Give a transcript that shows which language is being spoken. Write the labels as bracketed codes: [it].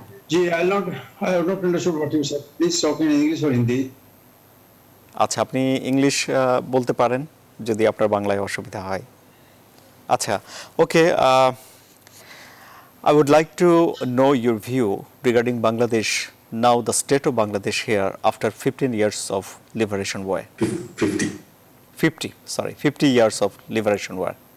[en] जी I have not understood what you said. Please talk in English or Hindi. [bn] আচ্ছা, আপনি English বলতে পারেন যদি আপনার বাংলায় অসুবিধা হয়। আচ্ছা, ওকে। [en] I would like to know your view regarding Bangladesh, now the state of Bangladesh here after 15 years of liberation war. 50 years of liberation war.